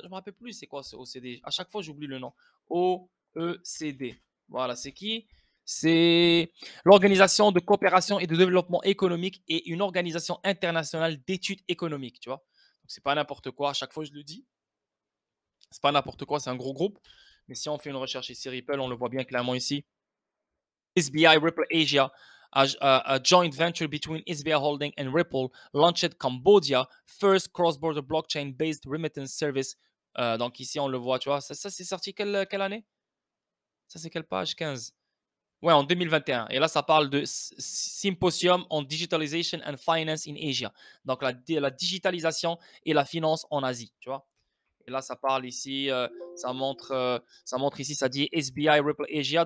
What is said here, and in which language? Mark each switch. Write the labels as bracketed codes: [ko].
[fr] Je ne me rappelle plus c'est quoi ce OECD. À chaque fois, j'oublie le nom. OECD. Voilà, c'est qui? C'est l'Organisation de coopération et de développement économique et une organisation internationale d'études économiques. Tu vois, donc c'est pas n'importe quoi. À chaque fois, je le dis. C'est pas n'importe quoi. C'est un gros groupe. Mais si on fait une recherche ici, Ripple, on le voit bien clairement ici. [en] SBI Ripple Asia, a joint venture between SBI Holding and Ripple, launched Cambodia, first cross-border blockchain-based remittance service. [fr] Donc ici, on le voit, tu vois. Ça c'est sorti quelle année? Ça, c'est quelle page? 15. Ouais, en 2021. Et là, ça parle de Symposium on Digitalization and Finance in Asia. Donc, la digitalisation et la finance en Asie, tu vois. Et là, ça parle ici, ça montre ici, ça dit SBI Ripple Asia.